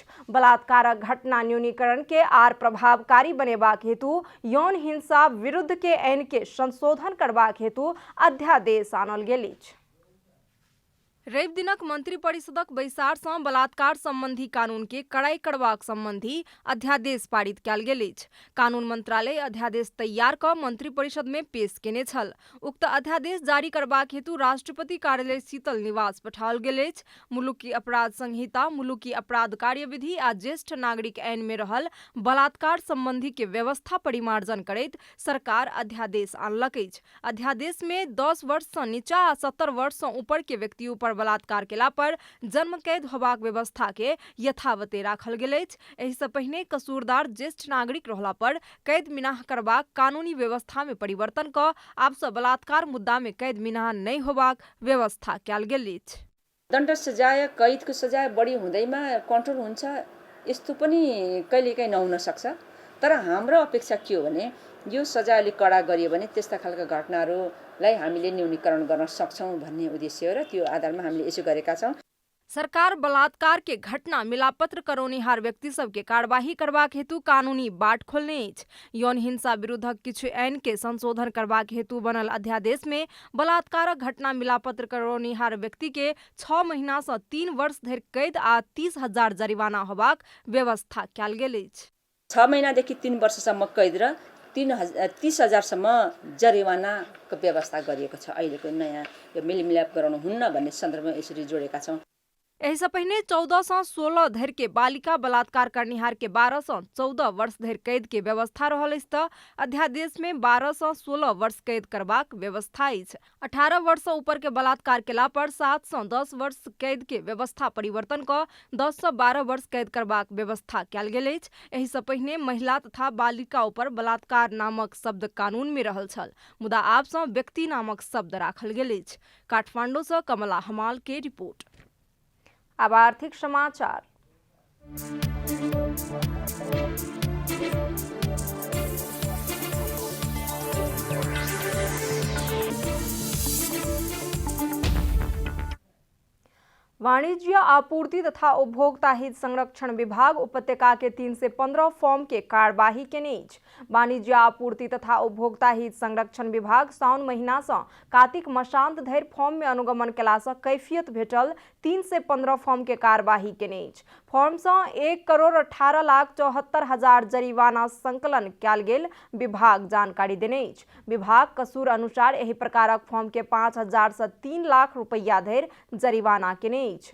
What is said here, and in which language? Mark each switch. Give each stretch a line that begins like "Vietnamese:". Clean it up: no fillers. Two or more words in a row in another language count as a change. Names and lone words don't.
Maithili: बलात्कारक घटना न्यूनीकरण के आर प्रभावकारी बनेबाक हेतु यौन हिंसा विरुद्ध के आईन के संशोधन करबाक हेतु अध्यादेश आनल गेल अछि। रवि दिनक मंत्री परिषदक बैसार सँ बलात्कार संबंधी कानून के कड़ाई करबाक संबंधी अध्यादेश पारित कयल गेल अछि। कानून मंत्रालय अध्यादेश तैयार कऽ मंत्री परिषद में पेश केने छल। उक्त अध्यादेश जारी करबाक हेतु राष्ट्रपति कार्यालय शीतल निवास पठाओल गेल अछि। मुलुकी अपराध संहिता, मुलुकी अपराध कार्यविधि आ ज्येष्ठ नागरिक आईन में रहल बलात्कार संबंधी के व्यवस्था परिमार्जन करैत सरकार अध्यादेश आनलक अछि। अध्यादेश में 10 वर्ष सँ नीचा आ 70 वर्ष सँ ऊपर के व्यक्ति ऊपर बलात्कार केला पर जन्म कैद होबाक व्यवस्था के यथावते राखल गेल अछि। एहि सँ पहिने कसूरदार ज्येष्ठ नागरिक रहला पर कैद मिनाह करबाक कानूनी व्यवस्था में परिवर्तन कऽ आब सँ बलात्कार मुद्दा में कैद मिनाह नहीं होबाक व्यवस्था कयल गेल अछि।
Nepali: दण्ड सजाय कैदको सजाय बढी हुँदैमा कन्ट्रोल हुन्छ यस्तो पनि कहिलेकाहीँ नहुन सक्छ। तर हाम्रो अपेक्षा के हो भने यो सजाय अलिक कडा गरियो भने त्यस्ता खालका घटनाहरूलाई हामीले न्यूनीकरण गर्न सक्छौँ भन्ने उद्देश्य र त्यो आधारमा हामीले यसो गरेका छौँ।
Maithili: सरकार बलात्कार के घटना मिलापत्र करौनिहार व्यक्ति सब के कार्यवाही करबाक हेतु कानूनी बाट खोलने अछि। यौन हिंसा विरुद्धक किछु आईन के संशोधन करबाक हेतु बनल अध्यादेश में बलात्कारक घटना मिलापत्र करौनिहार व्यक्ति के 6 महीना सँ 3 वर्ष धरि कैद आ 30,000 जरिवाना होबाक व्यवस्था कयल गेल अछि।
Nepali: 6 महिनादेखि 3 वर्षसम्म कैद र 30,000सम्म जरिवानाको व्यवस्था गरिएको छ। अहिलेको नयाँ यो मेलमिलाप गराउनु हुन्न भन्ने सन्दर्भमा यसरी जोडेका छौँ।
Maithili: एहि सँ पहिने 14 सँ 16 धरि के बालिका बलात्कार करनिहार के 12 सँ 14 वर्ष धरि कैद के व्यवस्था रहल अछि तऽ अध्यादेश में 12 सँ 16 वर्ष कैद करबाक व्यवस्था अछि। 18 वर्ष सँ ऊपर के बलात्कार केला पर 7 सँ 10 वर्ष कैद के व्यवस्था परिवर्तन कऽ 10 सँ 12 वर्ष कैद करबाक व्यवस्था कयल गेल अछि। एहि सँ पहिने महिला तथा बालिका ऊपर बलात्कार नामक शब्द कानून में रहल छल, मुदा आब सँ व्यक्ति नामक शब्द राखल गेल अछि। काठमांडू सँ कमला हमाल के रिपोर्ट। अब आर्थिक समाचार। वाणिज्य आपूर्ति तथा उपभोक्ता हित संरक्षण विभाग उपत्यका के 3 से 15 फॉर्म के कार्यवाही केने अछि। वाणिज्य आपूर्ति तथा उपभोक्ता हित संरक्षण विभाग साउन महीना सँ कार्तिक मसांत धरि फॉर्म में अनुगमन केला सँ कैफियत भेटल 3 से 15 फॉर्म के कार्यवाही केने अछि। फॉर्म सँ 1,18,74,000 जरिवाना संकलन कयल गेल विभाग जानकारी देने अछि। विभाग कसूर अनुसार एही प्रकारक फॉर्म के 5,000 सँ 3 लाख रुपैया धरि जरिवाना केने अछि।